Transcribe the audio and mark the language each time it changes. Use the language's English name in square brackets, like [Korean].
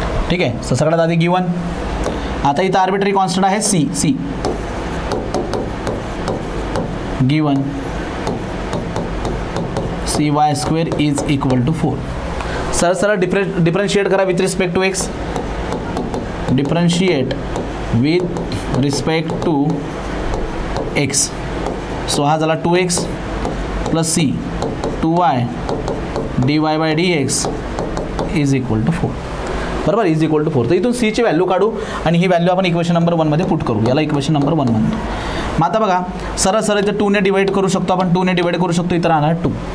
[English] ठीक आहे. सो [Marathi] सगळ्यात आधी [English] given [Marathi] आता इथं [English] arbitrary constant [Marathi] आहे [English] C given cy² is equal to 4. [Marathi] सरळ [English] differentiate [Marathi] करा [English] With respect to x. Differentiate with respect to x. So [Marathi] हा झाला [English] 2x plus C 2y dy/dx is equal to 4. [Marathi] बरोबर, [English] Is equal to 4. [Marathi] तर इथून सीची व्हॅल्यू काढू आणि ही व्हॅल्यू आपण इक्वेशन नंबर 1 मध्ये पुट करू. याला इक्वेशन नंबर 1 म्हणतो. मग आता बघा सरळ इथे 2 ने डिवाइड करू शकतो आपण. 2 ने डिवाइड करू शकतो. इथं राहणार 2.